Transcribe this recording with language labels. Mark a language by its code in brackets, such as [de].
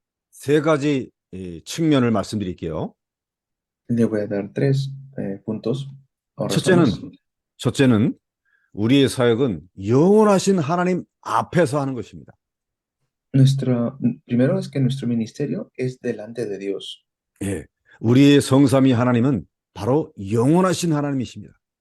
[ko] 세 가지 측면을 말씀드릴게요. [es] Le voy a dar tres puntos o [ko] 첫째는, [es] razones. [ko] 첫째는 우리의 사역은 영원하신 하나님 앞에서 하는 것입니다. [es] Primero es que nuestro ministerio es delante de Dios. [ko] 예, 우리의 성삼위 하나님은 바로 영원하신 하나님이십니다.